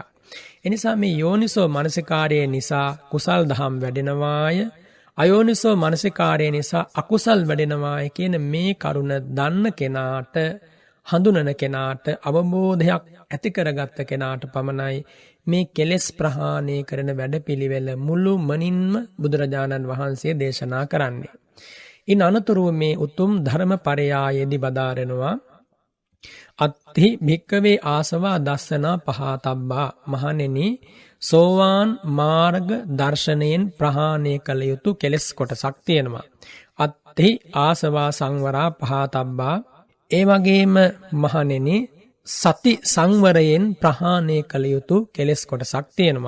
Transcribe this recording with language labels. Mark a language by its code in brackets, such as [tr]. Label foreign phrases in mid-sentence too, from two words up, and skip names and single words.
[si] එනිසා මේ යෝනිසෝ මනසිකාරය නිසා කුසල් දහම් වැඩෙනවාය, අයෝනිසෝ මනසිකාරය නිසා අකුසල් වැඩෙනවාය කියන මේ කරුණ දන්න කෙනාට, හඳුනන කෙනාට, අවබෝධයක් ඇති කරගත්ත කෙනාට පමණයි මේ කෙලෙස් ප්‍රහාණය කරන වැඩපිළිවෙල මුළු මනින්ම බුදුරජාණන් වහන්සේ දේශනා කරන්නේ. ඉන් අනතුරුව මේ උතුම් ධර්මපරයායේදී බදාරනවා [pi] අත්ථි භික්කවේ ආසවා දස්සනා පහතබ්බා. [si] මහණෙනි, සෝවාන් මාර්ග දර්ශනයෙන් ප්‍රහාණය කළ යුතු කෙලෙස් කොටසක් තියෙනවා. [pi] අත්ථි ආසවා සංවරා පහතබ්බා. [si] ඒ වගේම මහණෙනි, සති සංවරයෙන් ප්‍රහාණය කළ යුතු කෙලෙස් කොටසක් තියෙනවා.